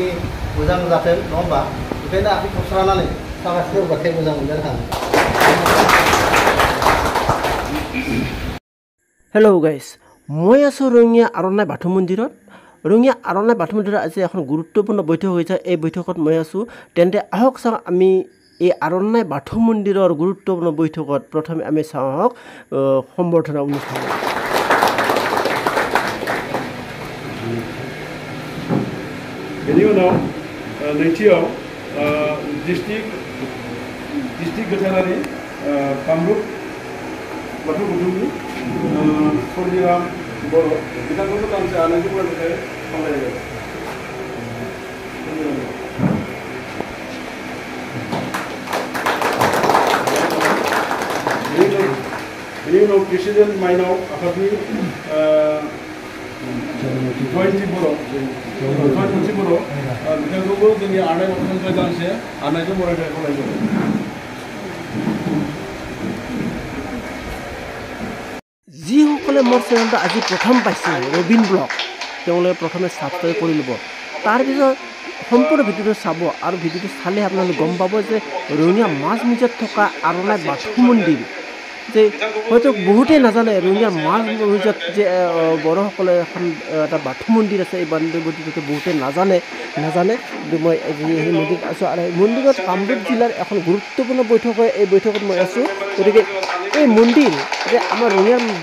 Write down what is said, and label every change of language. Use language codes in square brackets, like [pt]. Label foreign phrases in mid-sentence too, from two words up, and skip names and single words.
[brx] मोजां जाथों नङा होमबा ओंखायनो आखाइ खबस्रानानै साखाथि होबाथाय मोजां मोनगोन आं [en] hello guys [as] মই আছো ৰঙিয়া আৰনাই বাথৌ মন্দিৰত ৰঙিয়া আৰনাই বাথৌ মন্দিৰত আজি এখন গুৰুত্বপূৰ্ণ বৈঠক হৈছে এই বৈঠকত মই আছো তেন্তে আহক চাওঁ আমি এই আৰনাই বাথৌ মন্দিৰৰ গুৰুত্বপূৰ্ণ বৈঠকত প্ৰথমে আমি চাওঁ সম্বৰ্ধনা অনুষ্ঠান [brx] बेनि उनाव नैथियाव डिस्ट्रिक्ट गोथारारि कामरुप बाथौ गौथुमनि सलिराम बर' बिथांखौबो गांसे आलासि फरायनाय खावलायबाय बेनि उनाव प्रेसिडेन्ट माइनाव आफादनि जयन्ती बर' बिथांखौबो जोंनि आरनाय बाथौनिफ्राय गांसे आरनायजों बरायनाय खावलायबाय [as] যিসকলে মোৰ চেনেলটো আজি প্ৰথম পাইছে ৰবিন ব্লগ তেওঁলোকে প্ৰথমে ছাবস্ক্ৰাইব কৰি ল'ব তাৰপিছত সম্পূৰ্ণ ভিডিঅ'টো চাব আৰু ভিডিঅ'টো চালে আপোনালোকে গম পাব যে ৰঙিয়া মাছ মিউজিয়ামত থকা আৰনাই বাথৌ মন্দিৰ যে হয়তো বহুতেই নাজানে ৰঙিয়া মাছ মিউজিয়ামত যে বড়োসকলে এখন এটা বাথৌ মন্দিৰ আছে এই মন্দিৰটো বহুতেই নাজানে মই সেই মন্দিৰত আছোঁ আৰু এই মন্দিৰত কামৰূপ জিলাৰ এখন গুৰুত্বপূৰ্ণ বৈঠক হয় এই বৈঠকত মই আছোঁ গতিকে এই মন্দিৰ যে আমাৰ ৰঙিয়া